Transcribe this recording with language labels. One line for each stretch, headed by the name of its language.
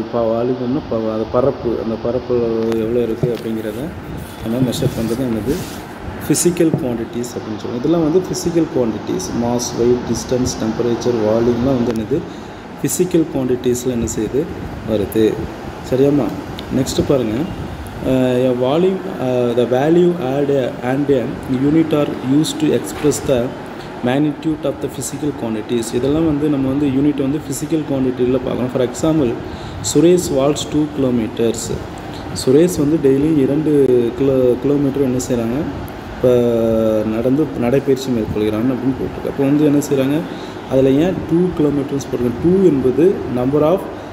Tamil: வால்யூம்னா அது பரப்பு, அந்த பரப்பு எவ்வளோ இருக்குது அப்படிங்கிறத நம்ம மெஷர் பண்ணுறது என்னது, ஃபிசிக்கல் குவான்டிட்டிஸ் அப்படின்னு சொல்லுவோம். இதெல்லாம் வந்து physical quantities. Mass, wait, distance, temperature, வால்யூம்லாம் வந்து என்னது, ஃபிசிக்கல் குவான்டிட்டிஸில் என்ன செய்யுது வருது, சரியாம்மா? நெக்ஸ்ட்டு பாருங்கள்,
English: volume, the value and unit are used to express the magnitude of the physical quantities.
Tamil: இதெல்லாம் வந்து நம்ம வந்து யூனிட் வந்து ஃபிசிக்கல் குவான்டிட்டியில் பார்க்கணும்.
English: For example Suresh walks 2 kilometers.
Tamil: Suresh வந்து டெய்லி 2 கிலோமீட்டர் என்ன செய்கிறாங்க, இப்போ நடைப்பயிற்சி மேற்கொள்கிறாங்க அப்படின்னு போட்டிருக்கு. அப்போ வந்து என்ன செய்கிறாங்க, அதில் ஏன் 2 kilometers போட்டிருக்காங்க? 2 என்பது நம்பர் ஆஃப்